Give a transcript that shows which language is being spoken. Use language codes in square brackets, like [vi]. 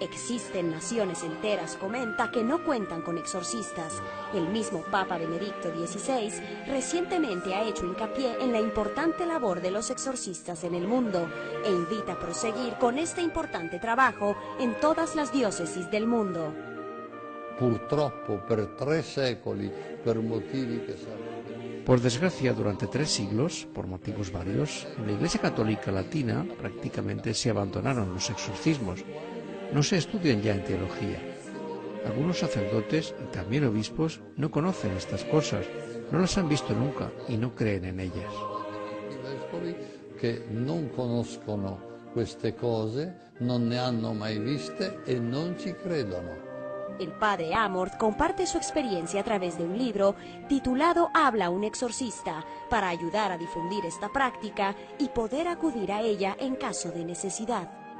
[es] Existen naciones enteras, comenta, que no cuentan con exorcistas. El mismo Papa Benedicto XVI recientemente ha hecho hincapié en la importante labor de los exorcistas en el mundo e invita a proseguir con este importante trabajo en todas las diócesis del mundo. [it] Purtroppo per 3 secoli, per motivi che sarebbero... [es] Por desgracia, durante 3 siglos, por motivos varios, en la Iglesia Católica Latina prácticamente se abandonaron los exorcismos. No se estudian ya en teología. Algunos sacerdotes y también obispos no conocen estas cosas, no las han visto nunca y no creen en ellas. [it] I vescovi che non conoscono queste cose, non ne hanno mai viste e non ci credono. [es] El padre Amorth comparte su experiencia a través de un libro titulado Habla un exorcista, para ayudar a difundir esta práctica y poder acudir a ella en caso de necesidad.